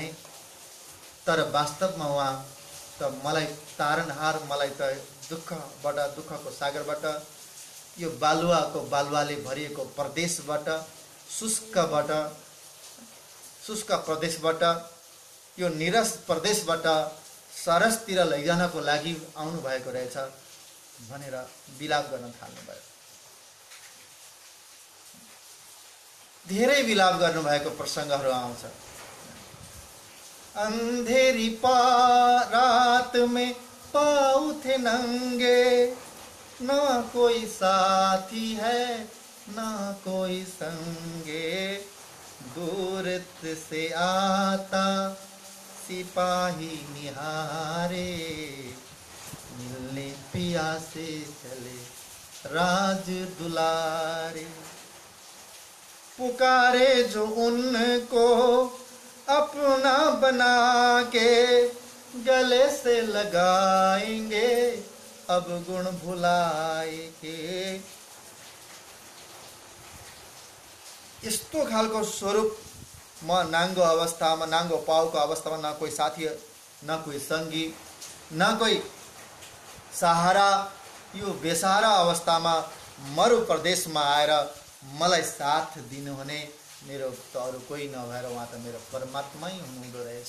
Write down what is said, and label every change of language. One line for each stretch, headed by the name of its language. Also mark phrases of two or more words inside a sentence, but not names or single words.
Nepali: तर वास्तवमा उहाँ त मलाई तारनहार, मलाई त दुःखको सागरबाट यो बालुवाले भरिएको प्रदेशबाट शुष्क प्रदेशबाट यो निरस प्रदेशबाट सरसतिर लैजानको लागि आउनु भएको रहेछ भनेर विलाप गर्न थाल्नुभयो। धेरै विलाप गर्नुभएको प्रसङ्गहरू आउँछ।
Hindi: अंधेरी रात में पाँव थे नंगे, ना कोई साथी है ना कोई संगे, दूर से आता सिपाही निहारे, मिलने प्यासे चले राज दुलारे। पुकारे जो उनको अपना बना के, गले से लगाएंगे अब गुण भुलाएंगे।
Nepali: यस्तो खालको स्वरूप म नाङ्गो अवस्थामा, नाङ्गो पाउको अवस्थामा, न कोही साथी न कोही सङ्गी न कोही सहारा, यो बेसहारा अवस्थामा मरु प्रदेशमा आएर मलाई साथ दिनुहुने मेरो त अरू कोही नभएर उहाँ त मेरो परमात्मै हुनुहुँदो रहेछ।